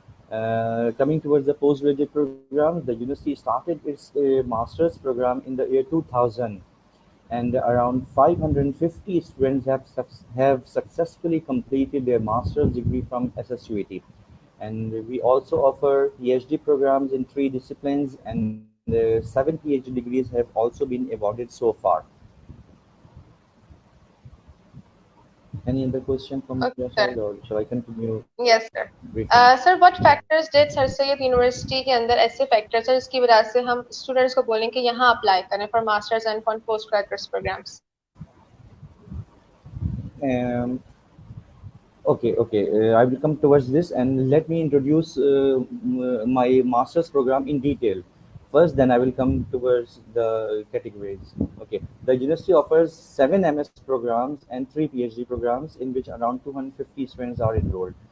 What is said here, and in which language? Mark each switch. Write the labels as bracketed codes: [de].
[en] Coming towards the postgraduate program, the university started its master's program in the year 2000, and around 550 students have successfully completed their master's degree from SSUAT. And we also offer PhD programs in 3 disciplines, and 7 PhD degrees have also been awarded so far. Any other question from your Okay. side, or shall I continue Yes, sir. briefing? [hi] Sir [en] what factors did [hi] sir Syed university के अंदर ऐसे factors हैं जिसकी वजह से हम students को बोलें कि यहाँ अप्लाई करें [en] For masters and for post graduate programs. Um, okay. I will come towards this, and let me introduce my master's program in detail. First, then I will come towards the categories. Okay, the university offers 7 MS programs and 3 PhD programs, in which around 250 students are enrolled.